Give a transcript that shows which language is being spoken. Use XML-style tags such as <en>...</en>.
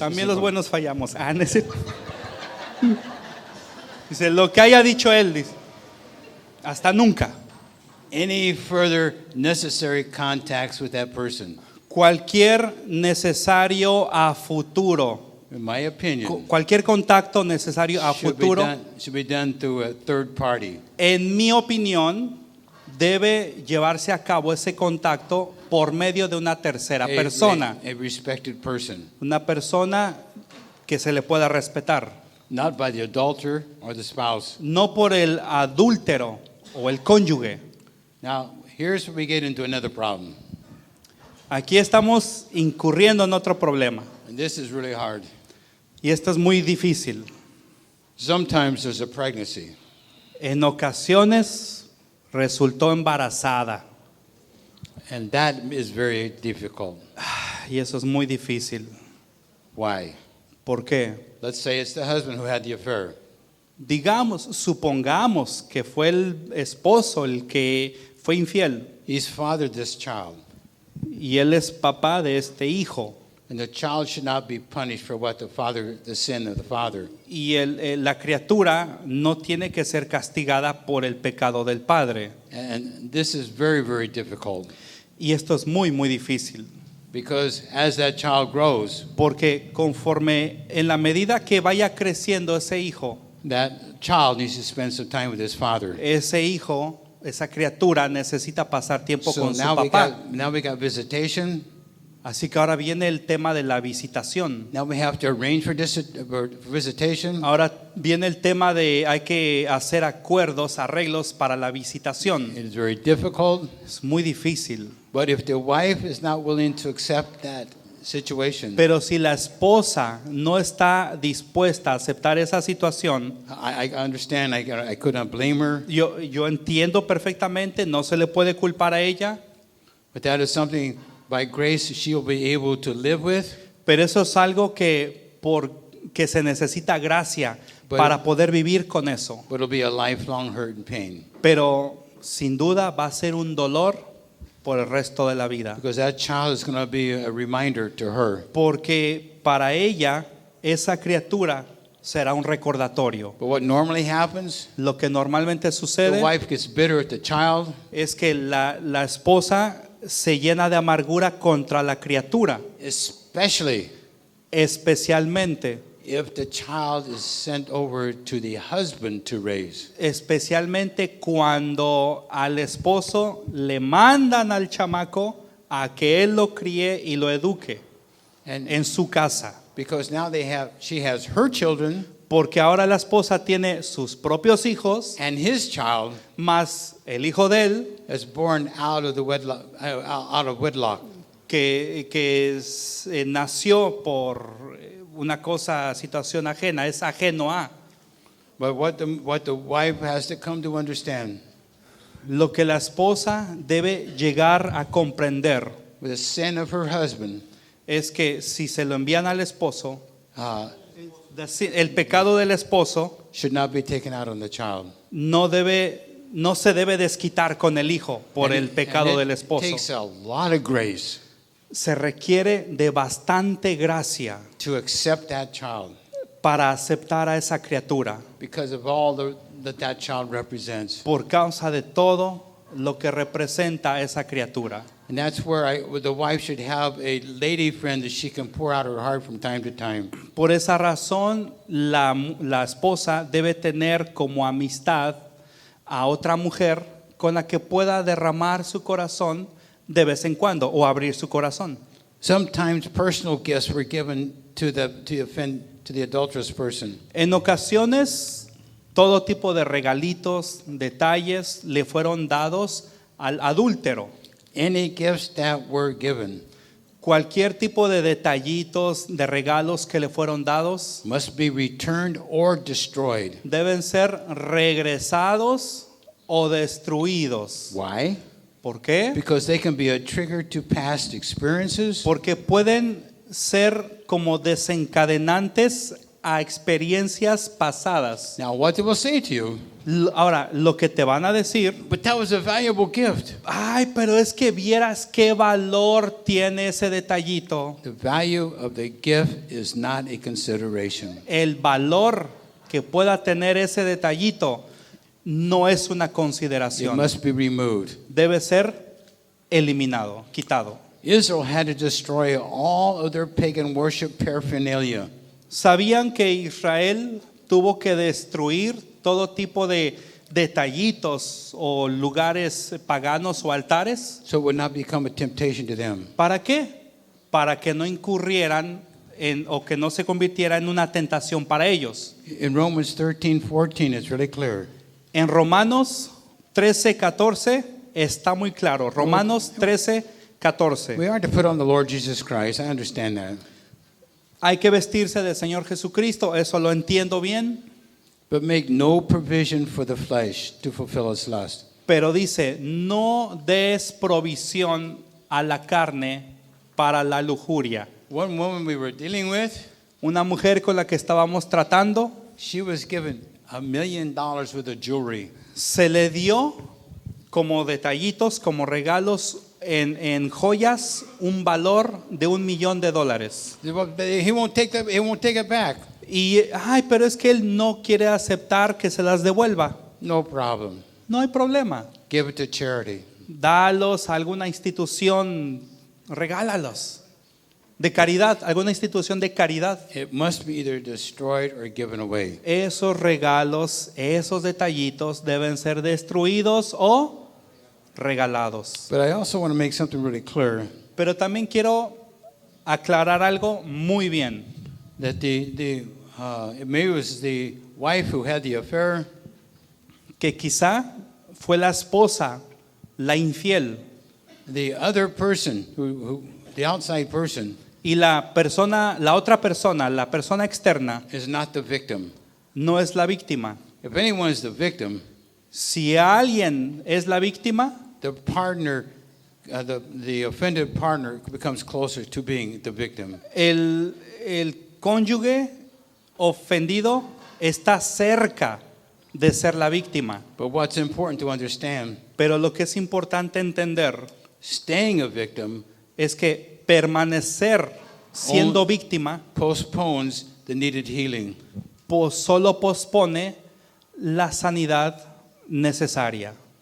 <es>También los buenos fallamos. Ah, no es cierto. Dice, lo que haya dicho él, dice, hasta nunca.</es> <en>Any further necessary contacts with that person,</en> <es>Cualquier necesario a futuro,</es> <en>in my opinion,</en> <es>cualquier contacto necesario a</es> <en>should</en> <es>futuro,</es> <en>be done through a third party.</en> <es>en mi opinión, debe llevarse a cabo ese contacto por medio de una tercera persona.</es> <en>A respected person.</en> <es>Una persona que se le pueda respetar.</es> <en>Not by the adulterer or the spouse.</en> <es>No por el adúltero o el cónyuge.</es> <en>Now, here's where we get into another problem.</en> <es>Aquí estamos incurriendo en otro problema.</es> <en>And this is really hard.</en> <es>Y esto es muy difícil.</es> <en>Sometimes there's a pregnancy.</en> <es>En ocasiones resultó embarazada.</es> <en>And that is very difficult.</en> <es>Y eso es muy difícil.</es> <en>Why?</en> <es>¿Por qué?</es> <en>Let's say it's the husband who had the affair.</en> <es>Supongamos que fue el esposo el que fue infiel.</es> <en>He's fathered this child.</en> <es>Y él es papá de este hijo.</es> <en>And the child should not be punished for what the sin of the father.</en> <es>Y la criatura no tiene que ser castigada por el pecado del padre.</es> <en>And this is very, very difficult.</en> <es>Y esto es muy, muy difícil.</es> <en>Because as that child grows,</en> <es>Porque conforme en la medida que vaya creciendo ese hijo,</es> <en>that child needs to spend some time with his father.</en> <es>ese hijo, esa criatura necesita pasar tiempo</es> <en>So</en> <es>con su</es> <en>now</en> <es>papá.</es> <en>we got visitation.</en> <es>Así que ahora viene el tema de la visitación.</es> <en>Now we have to arrange for visitation.</en> <es>Ahora viene el tema de hay que hacer acuerdos, arreglos para la visitación.</es> <en>It is very difficult.</en> <es>Es muy difícil.</es> <en>But if the wife is not willing to accept that situation,</en> <es>Pero si la esposa no está dispuesta a aceptar esa situación,</es> <en>I understand. I could not blame her.</en> <es>yo entiendo perfectamente, no se le puede culpar a ella,</es> <en>But that is something by grace she'll be able to live with.</en> <es>pero eso es algo que se necesita gracia</es> <en>But-</en> <es>para poder vivir con eso.</es> <en>But it'll be a lifelong hurt and pain.</en> <es>Pero sin duda va a ser un dolor por el resto de la vida.</es> <en>Because that child is going to be a reminder to her.</en> <es>Porque para ella esa criatura será un recordatorio.</es> <en>But what normally happens,</en> <es>Lo que normalmente</es> <en>the</en> <es>sucede</es> <en>wife gets bitter at the child.</en> <es>es que la esposa se llena de amargura contra la criatura,</es> <en>especially</en> <es>especialmente</es> <en>if the child is sent over to the husband to raise.</en> <es>especialmente cuando al esposo le mandan al chamaco a que él lo críe y lo eduque</es> <en>And</en> <es>en su casa.</es> <en>because now she has her children</en> <es>Porque ahora la esposa tiene sus propios hijos,</es> <en>and his child</en> <es>más el hijo de él,</es> <en>is born out of wedlock.</en> <es>que nació por una situación ajena, es ajeno a.</es> <en>But what the wife has to come to understand,</en> <es>Lo que la esposa debe llegar a comprender</es> <en>with the sin of her husband,</en> <es>es que si se lo envían al esposo, uh, el pecado del esposo</es> <en>should not be taken out on the child.</en> <es>no se debe desquitar con el hijo por el pecado</es> <en>And</en> <es>del</es> <en>it</en> <es>esposo.</es> <en>takes a lot of grace</en> <es>Se requiere de bastante gracia</es> <en>to accept that child</en> <es>para aceptar a esa criatura</es> <en>because of all that child represents.</en> <es>por causa de todo lo que representa esa criatura.</es> <en>And that's where the wife should have a lady friend that she can pour out her heart from time to time.</en> <es>Por esa razón, la esposa debe tener como amistad a otra mujer con la que pueda derramar su corazón de vez en cuando o abrir su corazón.</es> <en>Sometimes personal gifts were given to the adulterous person.</en> <es>En ocasiones, todo tipo de regalitos, detalles le fueron dados al adúltero.</es> <en>Any gifts that were given</en> <es>Cualquier tipo de detallitos, de regalos que le fueron dados</es> <en>must be returned or destroyed.</en> <es>deben ser regresados o destruidos.</es> <en>Why?</en> <es>¿Por qué?</es> <en>Because they can be a trigger to past experiences,</en> <es>Porque pueden ser como desencadenantes a experiencias pasadas.</es> <en>now what they will say to you,</en> <es>Ahora, lo que te van a decir,</es> <en>but that was a valuable gift.</en> <es>ay, pero es que vieras qué valor tiene ese detallito.</es> <en>The value of the gift is not a consideration.</en> <es>El valor que pueda tener ese detallito no es una</es> <en>It</en> <es>consideración.</es> <en>must be removed.</en> <es>Debe ser eliminado, quitado.</es> <en>Israel had to destroy all of their pagan worship paraphernalia.</en> <es>¿Sabían que Israel tuvo que destruir todo tipo de detallitos o lugares paganos o altares?</es> <en>So it would not become a temptation to them.</en> <es>¿Para qué? Para que no incurrieran o que no se convirtiera en una tentación para ellos.</es> <en>In Romans 13:14, it's really clear.</en> <es>En Romanos 13:14 está muy claro. Romanos 13:14.</es> <en>We are to put on the Lord Jesus Christ. I understand that.</en> <es>Hay que vestirse del Señor Jesucristo, eso lo entiendo bien,</es> <en>But make no provision for the flesh to fulfill its lust.</en> <es>pero dice, no des provisión a la carne para la lujuria.</es> <en>One woman we were dealing with,</en> <es>Una mujer con la que estábamos tratando,</es> <en>she was given $1 million worth of jewelry.</en> <es>se le dio como detallitos, como regalos en joyas, un valor de $1,000,000.</es> <en>He won't take it back.</en> <es>Y, ay, pero es que él no quiere aceptar que se las devuelva.</es> <en>No problem.</en> <es>No hay problema.</es> <en>Give it to charity.</en> <es>Dalos a alguna institución, regálalos. De caridad, alguna institución de caridad.</es> <en>It must be either destroyed or given away.</en> <es>Esos regalos, esos detallitos deben ser destruidos o regalados.</es> <en>But I also want to make something really clear,</en> <es>Pero también quiero aclarar algo muy bien.</es> <en>that maybe it was the wife who had the affair,</en> <es>Que quizá fue la esposa, la infiel,</es> <en>the other person, the outside person,</en> <es>y la otra persona, la persona externa,</es> <en>is not the victim.</en> <es>no es la víctima.</es> <en>If anyone is the victim,</en> <es>Si alguien es la víctima,</es> <en>the partner, the offended partner becomes closer to being the victim.</en> <es>el cónyuge ofendido está cerca de ser la víctima.</es> <en>But what's important to understand,</en> <es>Pero lo que es importante entender</es> <en>staying a victim</en> <es>es que permanecer siendo víctima</es> <en>postpones the needed healing.</en> <es>solo pospone la sanidad necesaria.</es>